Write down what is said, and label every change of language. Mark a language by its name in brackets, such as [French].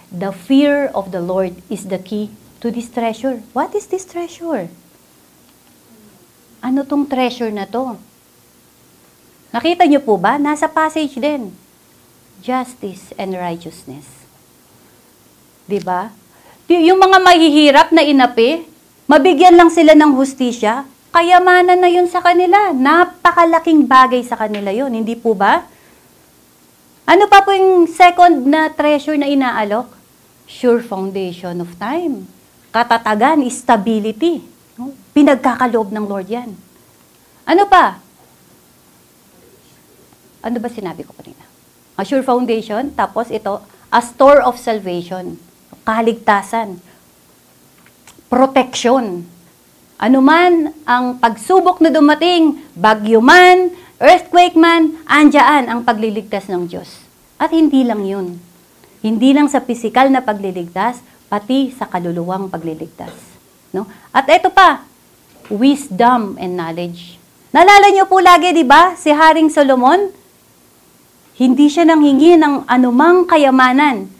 [English] The fear of the Lord is the key to this treasure. What is this treasure? [Filipino] Ano tong treasure na to? Nakita niyo po ba? Nasa passage din. [English] Justice and righteousness. [Filipino] Diba? Yung mga mahihirap na inapi, mabigyan lang sila ng hustisya, kayamanan na yun sa kanila. Napakalaking bagay sa kanila yun. Hindi po ba? Ano pa po yung second na treasure na inaalok? [English] Sure foundation of time. [Filipino] Katatagan, stability. Pinagkakaloob ng Lord yan. Ano pa? Ano ba sinabi ko kanina? [English] A sure foundation, [Filipino] tapos ito, [English] a store of salvation. [Filipino] Kaligtasan. Protection. Ano man ang pagsubok na dumating, bagyo man, earthquake man, andyan ang pagliligtas ng Diyos. At hindi lang yun. Hindi lang sa pisikal na pagliligtas, pati sa kaluluwang pagliligtas. No? At ito pa, [English] wisdom and knowledge. [Filipino] Naalala niyo po lagi, di ba, si Haring Solomon, hindi siya nanghingi ng anumang kayamanan.